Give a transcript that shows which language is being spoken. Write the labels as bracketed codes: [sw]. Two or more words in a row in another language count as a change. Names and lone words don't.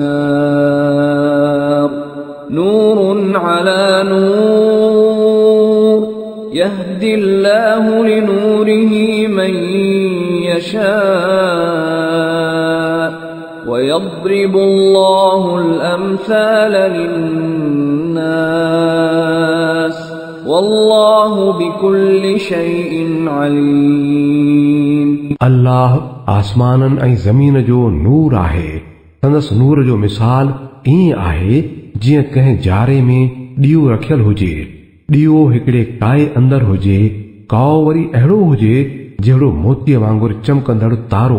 [ar] نار نور على نور يهدي الله لنوره من يشاء ويضرب الله الأمثال للناس والله بكل شيء عليم. [sd] अल्लाह आसमाननि ऐं ज़मीन जो नूर आहे। संदसि नूर जो मिसाल ईअं आहे जीअं कंहिं जारे में ॾीओ रखियल हुजे। ॾीओ हिकिड़े काए अंदर हुजे, काओ वरी अहिड़ो हुजे जहिड़ो मोतीअ वांगुरु चमकंदड़ तारो।